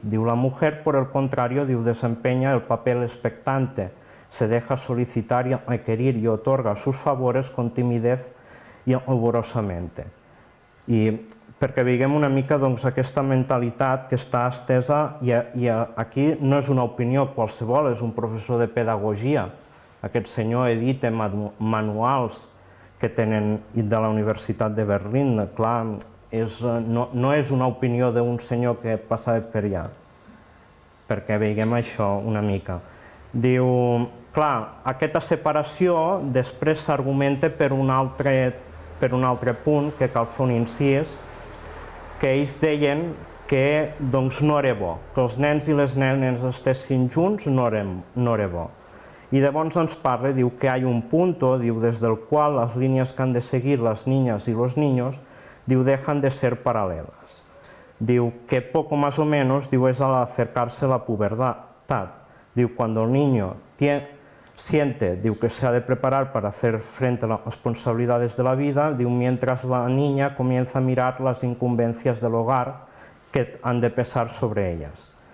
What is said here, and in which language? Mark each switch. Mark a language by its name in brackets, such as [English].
[Spanish] Diu, la mujer, por el contrario, diu, desempeña el papel expectante, se deja solicitar y requerir y otorga sus favores con timidez y rigorosamente. [Catalan] I perquè veiem una mica aquesta mentalitat que està estesa i aquí no és una opinió qualsevol, és un professor de pedagogia. Aquest senyor edita manuals que tenen de la Universitat de Berlín. Clar, no és una opinió d'un senyor que passava per allà, perquè veiem això una mica. Diu, clar, aquesta separació després s'argumenta per un altre punt, que cal fer un incís, que ells deien que no era bo, que els nens i les nenes estessin junts no era bo. Y llavors ens parla, diu que [Spanish] hay un punto, diu, desde el cual las líneas que han de seguir las niñas y los niños, diu, dejan de ser paralelas. Diu que poco más o menos, diu, es al acercarse la pubertad. Diu, cuando el niño siente, diu, que se ha de preparar para hacer frente a las responsabilidades de la vida, diu, mientras la niña comienza a mirar las incumbencias del hogar que han de pesar sobre ellas.